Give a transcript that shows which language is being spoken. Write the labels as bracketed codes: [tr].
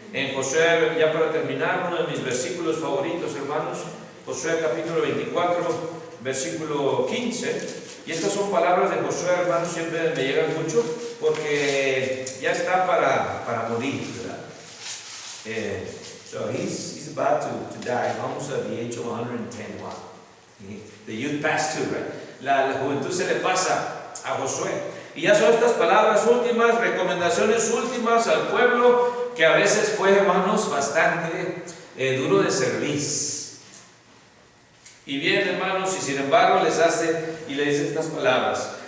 [es] En Josué, ya para terminar, uno de mis versículos favoritos, hermanos, Josué capítulo 24, versículo 15, y estas son palabras de Josué, hermanos, siempre me llegan mucho, porque ya está para morir, ¿verdad? [en] So he's about to die, almost at the age of 110. Wow. The youth pass too, right? [es] La juventud se le pasa a Josué. Y ya son estas palabras últimas, recomendaciones últimas al pueblo, que a veces fue, hermanos, bastante duro de cerviz. Y bien, hermanos, y sin embargo les hace y le dice estas palabras.